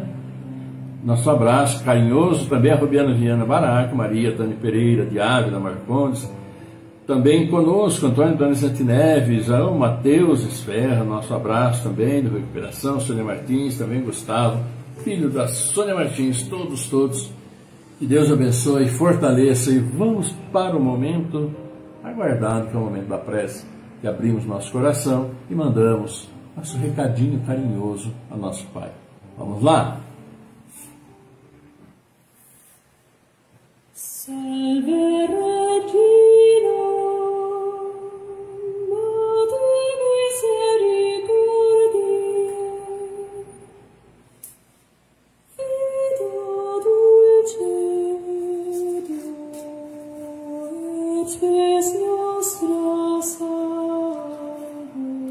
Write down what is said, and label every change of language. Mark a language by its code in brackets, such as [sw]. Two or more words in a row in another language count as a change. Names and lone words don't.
[pt] Nosso abraço carinhoso também a Rubiana Viana Baraco, Maria Tânia Pereira, de Ávila Marcondes, também conosco Antônio Donizete Neves, o Matheus Esferra, nosso abraço também do Recuperação, Sônia Martins, também Gustavo, filho da Sônia Martins, todos, que Deus abençoe e fortaleça, e vamos para o momento aguardado, que é o momento da prece, que abrimos nosso coração e mandamos nosso recadinho carinhoso ao nosso Pai. Vamos lá? [la] Salve Regina, Madre Misericordiae, Vida dulcedo, et spes nostra salve.